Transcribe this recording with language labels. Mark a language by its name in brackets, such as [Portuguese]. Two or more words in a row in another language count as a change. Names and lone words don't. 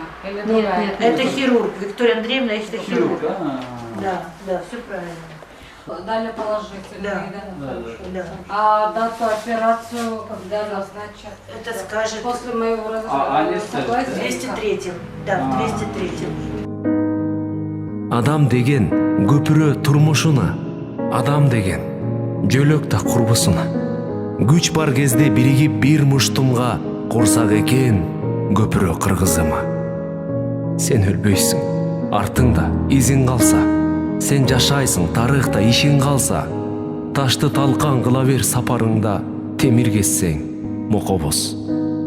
[Russian] Или другая? Нет, Это хирург. Виктория Андреевна, это хирург. Да. Да, все правильно. Дали положительные, Да. Да. А дату операцию когда назначат? Это скажет После моего анестезия. 203-м. Да, в 203-м. [Kyrgyz] Адам деген көпүрө турмушуна, адам деген жөлөк да курбусуна. Күч бар кезде биригип бир муштумга курсак экен көпүрө кыргызыма. Сен өлбөйсүң, артыңда изиң калса, сен жашайсың, тарыхта ишиң калса, ташты талкан кыла бер сапарыңда, темир кессең мокобоз.